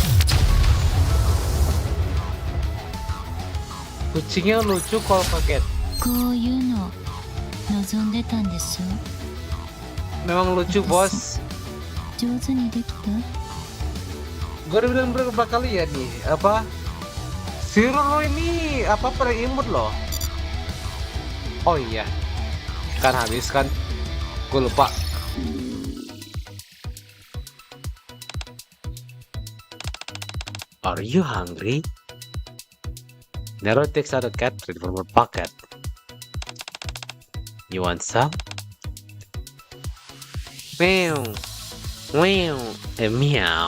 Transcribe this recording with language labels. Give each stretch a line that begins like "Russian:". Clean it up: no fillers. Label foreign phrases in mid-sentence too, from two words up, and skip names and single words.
Indonesian: Kucingnya lucu kalau pakai
Japanese: こういうの望んでたんでしょ。
Indonesian: Memang lucu bos.
Japanese: 上手にできた？
Indonesian: Gue udah bilang berapa kali ya nih, apa si Roro ini apa paling imut loh. Oh iya, kan habis kan, gue lupa.
English: Are you hungry? Nero takes out a cat treat from her pocket. You want some? Meow, meow, and meow.